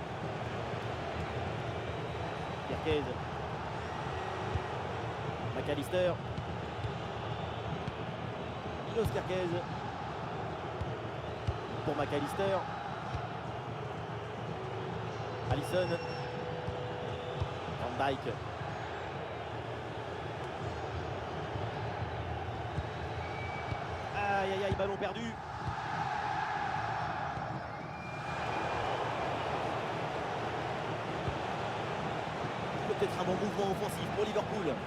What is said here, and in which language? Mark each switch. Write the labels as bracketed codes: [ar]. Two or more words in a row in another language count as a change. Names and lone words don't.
[fr] Kerkez. McAllister. Milos Kerkez. Pour McAllister. Alisson. Van Dijk. Aïe aïe aïe, ballon perdu. Peut-être un bon mouvement offensif pour Liverpool.